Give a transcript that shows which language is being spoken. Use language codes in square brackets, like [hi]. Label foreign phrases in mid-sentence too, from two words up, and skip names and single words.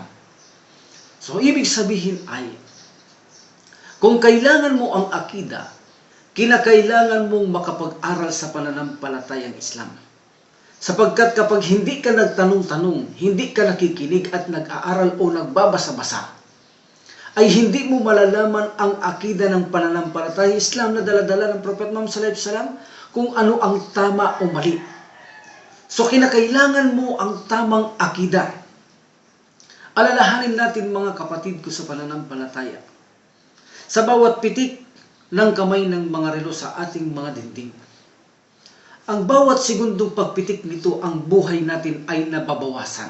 [tl] So, ibig sabihin ay, kung kailangan mo ang akida, kinakailangan mong makapag-aral sa pananampalatayang Islam. Sapagkat kapag hindi ka nagtanong-tanong, hindi ka nakikinig at nag-aaral o nagbabasa-basa, ay hindi mo malalaman ang akida ng pananampalatayang Islam na daladala ng Prophet Muhammad [ar] صلى الله عليه وسلم [tl] kung ano ang tama o mali. So kinakailangan mo ang tamang akida. Alalahanin natin mga kapatid ko sa pananampalataya. Sa bawat pitik ng kamay ng mga relo sa ating mga dingding, ang bawat segundong pagpitik nito, ang buhay natin ay nababawasan.